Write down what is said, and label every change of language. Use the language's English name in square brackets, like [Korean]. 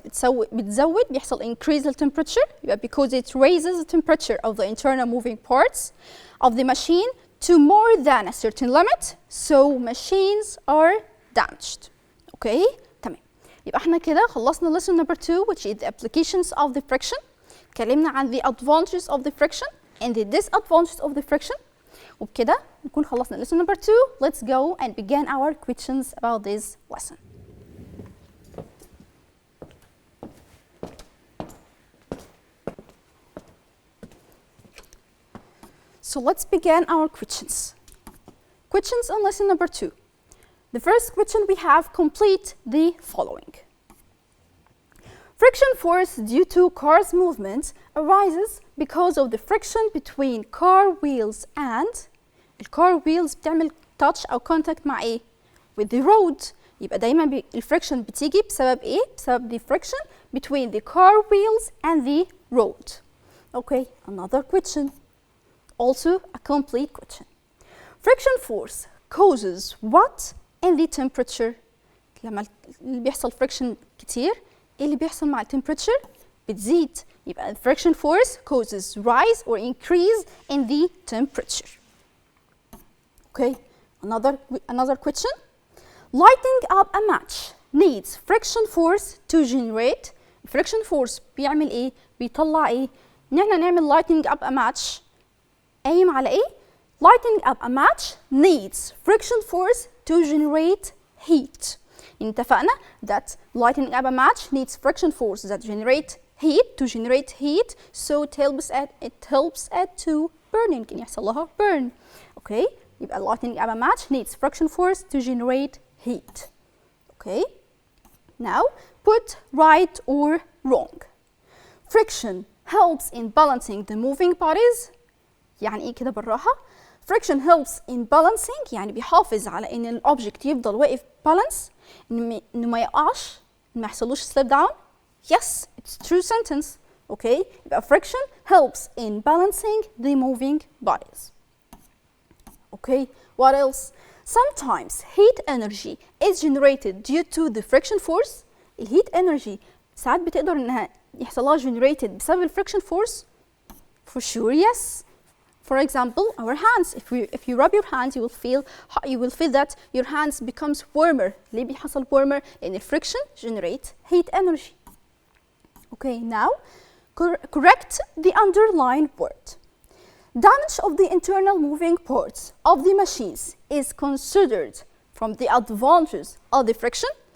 [Arabic] بتزود بيحصل [English] increase the temperature. يبقى because it raises the temperature of the internal moving parts of the machine to more than a certain limit, so machines are damaged. Okay? تمام. [Arabic] يبقى احنا كده خلصنا [English] lesson number 2, which is the applications of the friction. [Arabic] اتكلمنا عن [English] the advantages of the friction and the disadvantages of the friction. [Arabic] وبكده نكون خلصنا lesson number 2. [English] Let's go and begin our questions about this lesson. So let's begin our questions. Questions on lesson number 2. The first question we have, complete the following. Friction force due to car's movement arises because of the friction between car wheels and الcar wheels [Arabic] بتعمل [English] touch أو contact [Arabic] مع إيه؟ [English] with the road. [Arabic] يبقى دايما الفريكشن بتيجي بسبب إيه؟ بسبب [English] the friction between the car wheels and the road. Okay, another question. Also a complete question. Friction force causes what in the temperature? [Arabic] لما اللي بيحصل friction كتير إيه اللي بيحصل مع temperature؟ بتزيد. [English] يبقى friction force causes rise or increase in the temperature. Okay, another question. Lighting up a match needs friction force to generate. friction force [Arabic] بيعمل إيه؟ بيطلع إيه؟ نحن نعمل [English] lighting up a match [Arabic] قايم على إيه؟ [English] Lighting up a match needs friction force to generate heat. [Arabic] اتفقنا [English] that lighting up a match needs friction force that generate heat, so it helps it to burning. [Arabic] يعني يحصل لها burn. [English] Okay. يبقى lighting up a match needs friction force to generate heat. Okay. Now put right or wrong. Friction helps in balancing the moving bodies. [Arabic] يعني إيه كده بالراحة؟ [English] Friction helps in balancing [Arabic] يعني بيحافظ على إن الأوبجكت يفضل واقف balance، إنه ما يقعش، ما يحصلوش slip down. [English] Yes, it's true sentence. Okay. يبقى friction helps in balancing the moving bodies. Okay. What else? Sometimes heat energy is generated due to the friction force. [Arabic] الهيت energy ساعات بتقدر إنها يحصلها generated بسبب الفريكشن force. [English] For sure, yes. For example, our hands. If you rub your hands, you will feel that your hands becomes warmer. [Arabic] ليه بيحصل [English] warmer؟ لأن friction generate heat energy. Okay, now correct the underlined word. Damage of the internal moving parts of the machines is considered from the advantages of the friction.